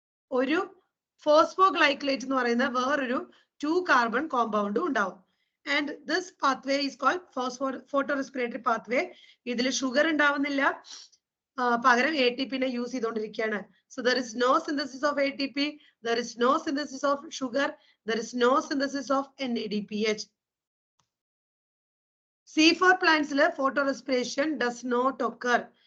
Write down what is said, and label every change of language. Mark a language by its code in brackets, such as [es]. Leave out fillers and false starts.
[ml] ഒരു ഫോസ്ഫോഗ്ലൈക്കലേറ്റ് എന്ന് പറയുന്ന വേറൊരു 2 കാർബൺ കോമ്പൗണ്ടും ഉണ്ടാവും. [en] And this pathway is called photorespiratory pathway. [ml] ഇതിൽ ഷുഗർ ഉണ്ടാവുന്നില്ല, പകരം ATPനെ യൂസ് ചെയ്തുകൊണ്ടിരിക്കുകയാണ്. [en] So there is no synthesis of ATP, there is no synthesis of sugar, there is no synthesis of NADPH. C4 plants photorespiration does not occur.